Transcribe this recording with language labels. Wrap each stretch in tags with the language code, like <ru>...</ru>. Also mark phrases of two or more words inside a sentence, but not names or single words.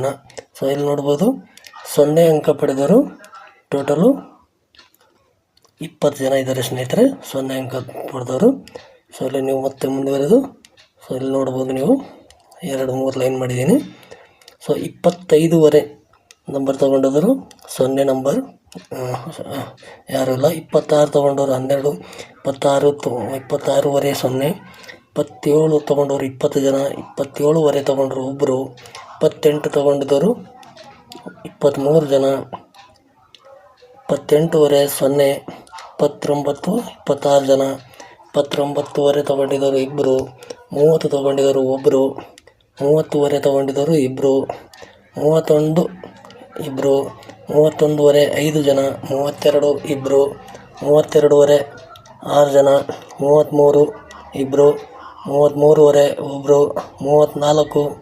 <kn>ಇಲ್ಲಿ ನೋಡ್ಬೋದು, 0 ಅಂಕ ಪಡೆದವರು ಟೋಟಲು 20 ಜನ ಇದ್ದಾರೆ ಸ್ನೇಹಿತರೆ, 0 ಅಂಕ ಪಡೆದವರು. ಇಲ್ಲಿ ನೀವು ಮತ್ತೆ ಮುಂದುವರೆದು ಇಲ್ಲಿ ನೋಡ್ಬೋದು, ನೀವು 2-3 ಲೈನ್ ಮಾಡಿದ್ದೀನಿ. 25ವರೆ ನಂಬರ್ ತೊಗೊಂಡಿದ್ದರು 0 ನಂಬರ್ ಯಾರೂ ಇಲ್ಲ. 26 ತೊಗೊಂಡವರು 12, 26ವರೆ 0, 27 ತೊಗೊಂಡವರು 20 ಜನ, 27ವರೆ ತೊಗೊಂಡ್ರು 1, 28 ತೊಗೊಂಡಿದ್ದವರು 23 ಜನ, 28ವರೆ 0, 29 26 ಜನ, 29ವರೆ ತೊಗೊಂಡಿದ್ದವರು 2, 30 ತೊಗೊಂಡಿದ್ದವರು 1, 30ವರೆ ತೊಗೊಂಡಿದ್ದವರು 2, 31 2, 31ವರೆ 5 ಜನ, 32 2, 32ವರೆ 6 ಜನ, 33 2, 33ವರೆ 1, 34</kn>